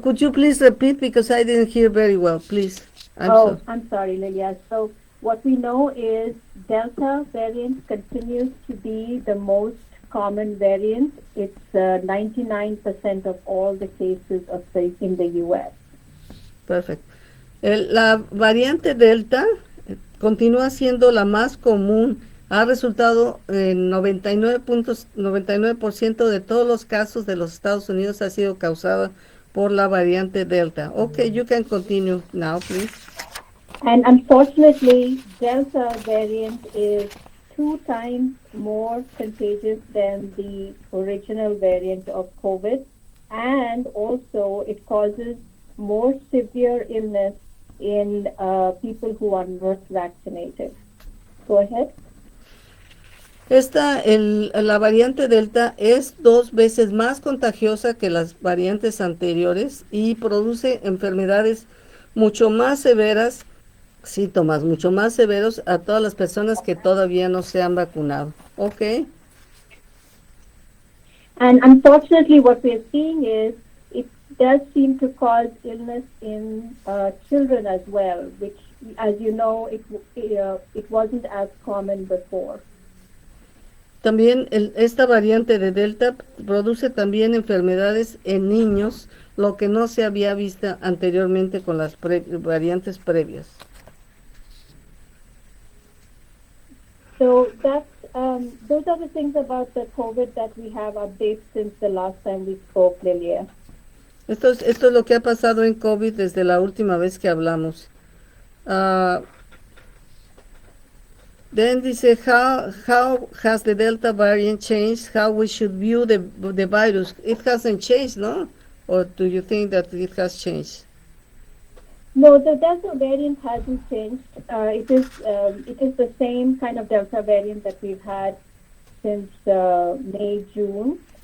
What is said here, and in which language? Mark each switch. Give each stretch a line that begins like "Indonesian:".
English: Could you please repeat because I didn't hear very well, please? I'm sorry. Oh, I'm sorry, Lilia. So what we know is Delta variant continues to be the most common variant. It's 99% of all the cases in the U.S.
Spanish: Perfecto. La variante Delta continúa siendo la más común. Ha resultado en 99.99% de todos los casos de los Estados Unidos ha sido causada por la variante Delta.
English: Okay, you can continue now, please. And unfortunately, Delta variant is 2 times more contagious than the original variant of COVID, and also it causes more severe illness in people who are not vaccinated. Go ahead.
Spanish: La variante Delta es 2 veces más contagiosa que las variantes anteriores y produce enfermedades mucho más severas, síntomas mucho más severos a todas las personas que todavía no se han vacunado.
English: Ok. And unfortunately, what we're seeing is it does seem to cause illness in children as well, which, as you know, it wasn't as common before.
Spanish: También esta variante de Delta produce también enfermedades en niños, lo que no se había visto anteriormente con las variantes previas.
English: So those are the things about the COVID that we have updates since the last time we spoke, Lilia.
Spanish: Esto es lo que ha pasado en COVID desde la última vez que hablamos.
English: Then dice, how has the Delta variant changed how we should view the virus? It hasn't changed, no? Or do you think that it has changed? No, the Delta variant hasn't changed. It is the same kind of Delta variant that we've had since May, June.